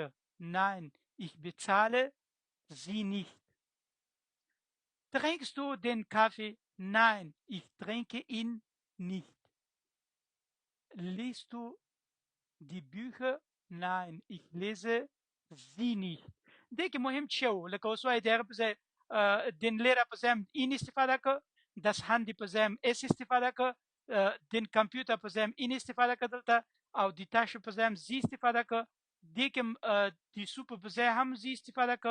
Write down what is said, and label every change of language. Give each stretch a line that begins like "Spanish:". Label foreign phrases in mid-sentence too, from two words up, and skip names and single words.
German: Nein, ich bezahle sie nicht. Trinkst du den Kaffee? Nein, ich trinke ihn nicht. Liest du die Bücher؟ nein ich lese sie nicht.
Pashto: دې کې مهم څه و؟ لکه اوس وایي د هغه په ځای
German: den Lehrer
Pashto: په ځای ihn استفاده کړه،
German: das Handy
Pashto: په ځای es استفاده کړه،
German: den Computer
Pashto: په ځای ihn استفاده کړه دلته، او د Tasche په ځای sie استفاده کړه. دې کې د Suppe په ځای هم sie استفاده کړه.